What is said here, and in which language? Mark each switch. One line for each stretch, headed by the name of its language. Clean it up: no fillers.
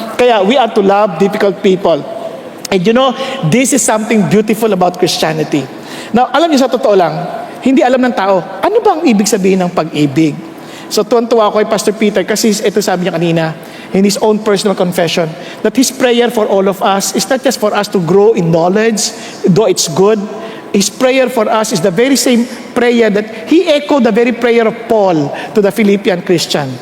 Filipino: Kaya,
English: we are to love difficult people. And you know, this is something beautiful about Christianity.
Filipino: Now, alam niyo sa totoo lang, hindi alam ng tao, ano ba ang ibig sabihin ng pag-ibig? So, tuwan-tuwa ako kay Pastor Peter kasi ito sabi niya kanina,
English: in his own personal confession, that his prayer for all of us is not just for us to grow in knowledge, though it's good. His prayer for us is the very same prayer that he echoed the very prayer of Paul to the Philippian Christian.